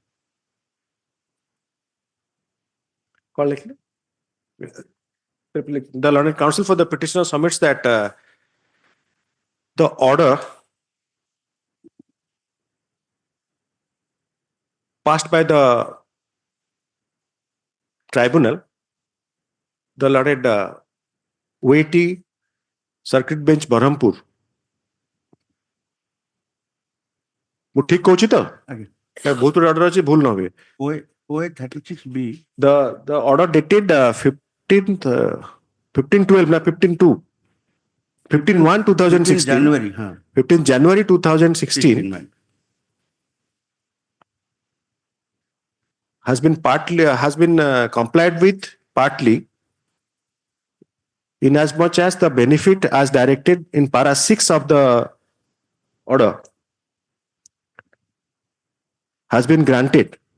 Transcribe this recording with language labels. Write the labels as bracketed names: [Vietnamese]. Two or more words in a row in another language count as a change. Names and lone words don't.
[English] Call like the learned counsel for the petitioner submits that the order passed by the tribunal, the learned weighty circuit bench Berhampur. [Odia] ମୁଁ ଠିକ କହୁଛି ତ ବହୁତ order ଅଛି ଭୁଲ ନ ହୁଏ. [English] OA 36B. The order dated 15/1/2016. January. 15 January 2016 has been complied with partly in as much as the benefit as directed in para 6 of the order has been granted.